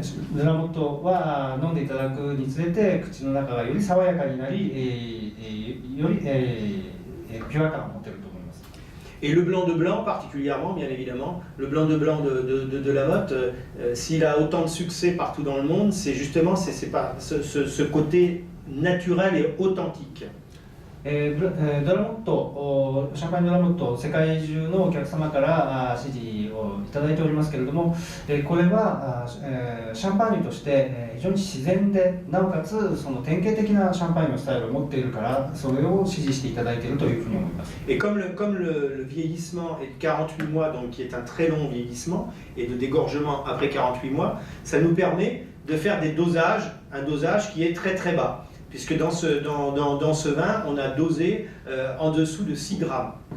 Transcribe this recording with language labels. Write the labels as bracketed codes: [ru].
[ja] ドラモットは飲んでいただくにつれて口の中がより爽やかになり、よりピュア感を持っていると思います。 [fr] Et le blanc de blanc particulièrement, bien évidemment, le blanc de blanc de Delamotte, s'il a autant de succès partout dans le monde, c'est justement ce côté naturel et authentique. [ja] ドラモット、シャンパーニュドラモット、世界中のお客様から支持をいただいておりますけれども、これはシャンパーニュとして非常に自然で、なおかつその典型的なシャンパーニュのスタイルを持っているから、それを支持していただいているというふうに思います。 [fr] Et comme le vieillissement est de 48 mois, donc qui est un très long vieillissement, et de dégorgement après 48 mois, ça nous permet de faire des dosages, un dosage qui est très très bas. Puisque dans ce vin, on a dosé en dessous de 6 grammes.